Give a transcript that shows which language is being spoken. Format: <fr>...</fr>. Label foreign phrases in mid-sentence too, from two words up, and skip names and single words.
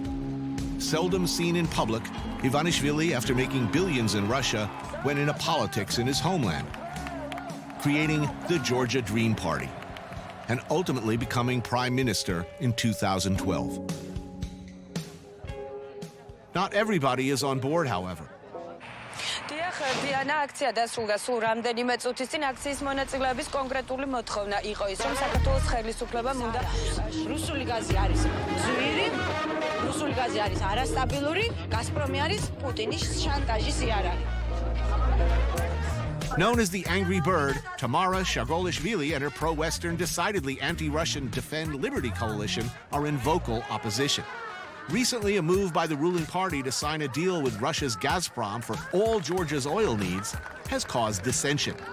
<en>Seldom seen in public, Ivanishvili, after making billions in Russia, went into politics in his homeland, creating the Georgia Dream Party, and ultimately becoming prime minister in 2012. Not everybody is on board, however.</en> <ka>ერთიანი აქცია დასრულდა სულ რამდენიმე წუთის წინ. აქციის მონაწილეების კონკრეტული მოთხოვნა იყო ის, რომ საქართველოს ხელისუფლებამ უნდა რუსული გაზი არის ძვირი, რუსული გაზი არის არასტაბილური, გაზპრომი არის პუტინის შანტაჟის იარაღი.</ka> <en>Known as the Angry Bird, Tamara Shagolishvili and her pro-Western, decidedly anti-Russian Defend Liberty coalition are in vocal opposition. Recently, a move by the ruling party to sign a deal with Russia's Gazprom for all Georgia's oil needs has caused dissension.</en>